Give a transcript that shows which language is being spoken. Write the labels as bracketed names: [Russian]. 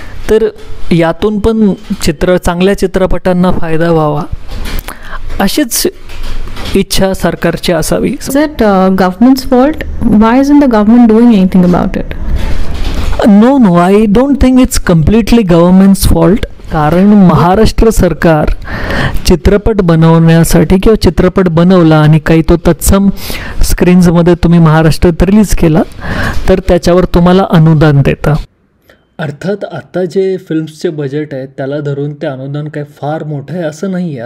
[Marathi] तर यातून पण चांगल्या चित्रपटांना फायदा व्हावा अशीच इच्छा सरकारची असावी. [English] Is it government's fault? Why isn't the government doing anything about it? No, I don't think it's completely government's fault. [Marathi] कारण महाराष्ट्र सरकार चित्रपट बनवण्यासाठी किंवा चित्रपट बनवला आणि काही तो तत्सम स्क्रीन्समध्ये तुम्ही महाराष्ट्रात रिलीज केला तर त्याच्यावर तुम्हाला अनुदान देतं. अर्थात आता जे फिल्म्सचे बजेट आहे त्याला धरून ते अनुदान काय फार मोठं आहे असं नाही आहे.